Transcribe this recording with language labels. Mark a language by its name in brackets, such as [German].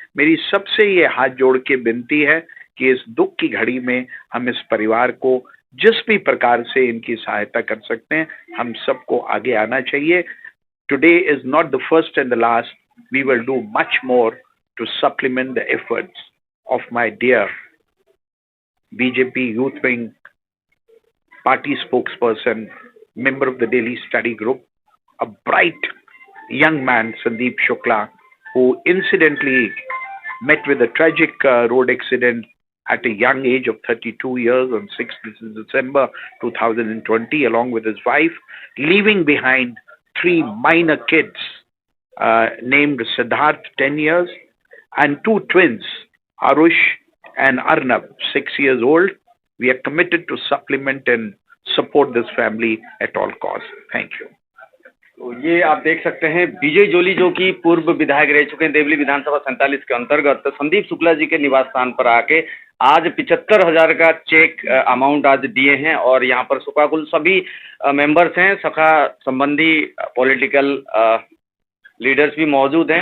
[Hindi] मेरी सबसे ये हाथ जोड़ के विनती है कि इस दुख की घड़ी में हम इस परिवार को जिस भी प्रकार से इनकी सहायता कर सकते हैं, हम सबको आगे आना चाहिए। [English] Today is not the first and the last, we will do much more to supplement the efforts of my dear BJP Youth Wing party spokesperson, member of the Delhi Study Group, a bright young man, Sandeep Shukla, who incidentally met with a tragic road accident at a young age of 32 years on 6th December 2020, along with his wife, leaving behind 3 minor kids named Siddharth, 10 years, and 2 twins, Arush and Arnab, 6 years old. We are committed to supplement and support this family at all costs. Thank you. [Hindi] तो ये आप देख सकते हैं विजय जोली जो कि पूर्व विधायक रह चुके हैं देवली विधानसभा 47 के अंतर्गत, संदीप शुक्ला जी के निवास स्थान पर आके आज 75,000 का चेक अमाउंट आज दिए हैं। और यहाँ पर सुकाकुल सभी मेंबर्स हैं, सखा संबंधी पॉलिटिकल लीडर्स भी मौजूद हैं।